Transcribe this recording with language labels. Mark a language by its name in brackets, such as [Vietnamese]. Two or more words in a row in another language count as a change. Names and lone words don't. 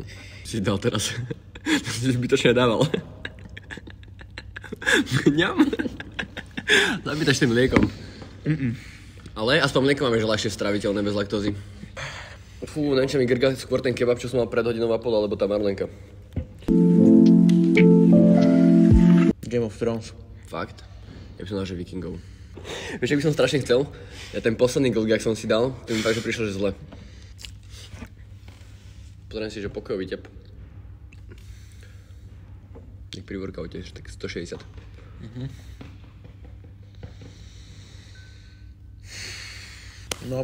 [Slovak] Si dal teraz. To si zbytočne dával. Mňam. Zabítaš tým mliekom. Ale aspoň mlieko máme, že ľahšie straviteľné bez laktózy. Fú, neviem, čo mi grga skôr ten kebab, čo som mal pred hodinou a pol, alebo tá marlenka. Game of Thrones. Fakt? Ja by som dal, že Vikingov. Vieš, ak by som strašne chcel? Ja ten posledný glk, jak som si dal, to mi fakt, že prišlo, že zle. Pozriem si, že pokojový tep. Jak pri workoute, tak 160. No,